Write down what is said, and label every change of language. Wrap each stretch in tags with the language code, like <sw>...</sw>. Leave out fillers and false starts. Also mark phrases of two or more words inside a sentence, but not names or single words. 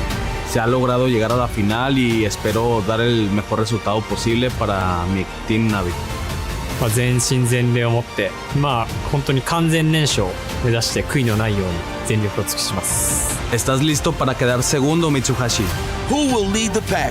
<es>Se ha logrado llegar a la final y espero dar el mejor resultado posible para mi Team Navi.</es> <ja>全身全霊を持って本当に完全燃焼を目指して悔いのないように全力を尽くします。</ja> <es>¿Estás listo para quedar segundo, Mitsuhashi?</es> <en>Who will lead the pack?</en>